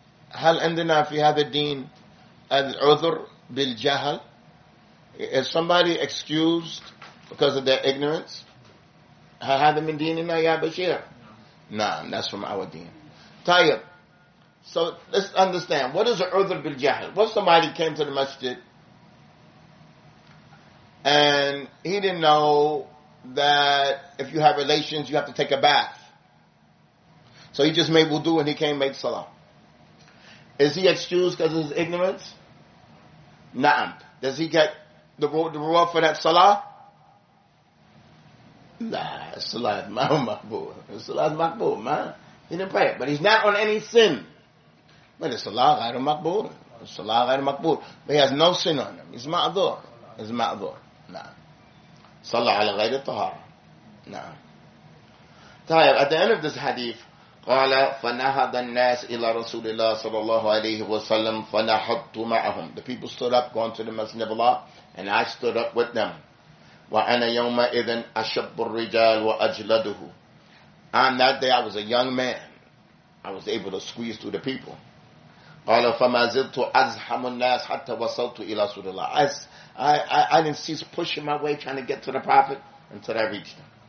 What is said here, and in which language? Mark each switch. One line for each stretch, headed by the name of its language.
Arabic: هل عندنا في هذا الدين العذر بالجهل?
English: Is somebody excused because of their ignorance?
Arabic: هذا من ديننا يا بشير.
English: No, that's from our deen.
Arabic: طيب.
English: So let's understand. What is العذر بالجهل? What if somebody came to the masjid and he didn't know that if you have relations you have to take a bath. So he just made wudu and he came make salah. Is he excused because of his ignorance? Na'am. Does he get the reward for that salah? Nah, salah is maqbool. Salah is maqbool, man. He didn't pray it, but he's not on any sin. But it's
Arabic: salah ghayr maqbool. Salah ghayr maqbool.
English: But he has no sin on him. He's ma'adhur. Nah.
Arabic: Salah ala ghayr tahara. Nah.
English: At the end of this hadith,
Arabic: قال فنهض الناس إلى رسول الله صلى الله عليه وسلم فنهضت معهم.
English: The people stood up going to the Messenger of Allah and I stood up with them.
Arabic: وأنا يومئذ أشب الرجال وأجلده.
English: On that day I was a young man. I was able to squeeze through the people.
Arabic: قال فما زلت أزحم الناس حتى وصلت إلى رسول الله.
English: I didn't cease pushing my way trying to get to the Prophet until I reached him.